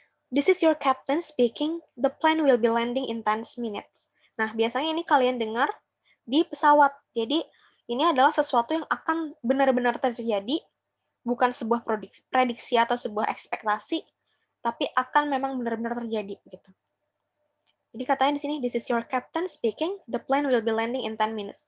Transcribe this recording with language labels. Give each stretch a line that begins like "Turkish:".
English: This is your captain speaking, the plane will be landing in 10 minutes.
Indonesian: Nah, biasanya ini kalian dengar di pesawat. Jadi, ini adalah sesuatu yang akan benar-benar terjadi, bukan sebuah prediksi atau sebuah ekspektasi, tapi akan memang benar-benar terjadi gitu. Jadi katanya di sini,
English: this is your captain speaking, the plane will be landing in 10 minutes.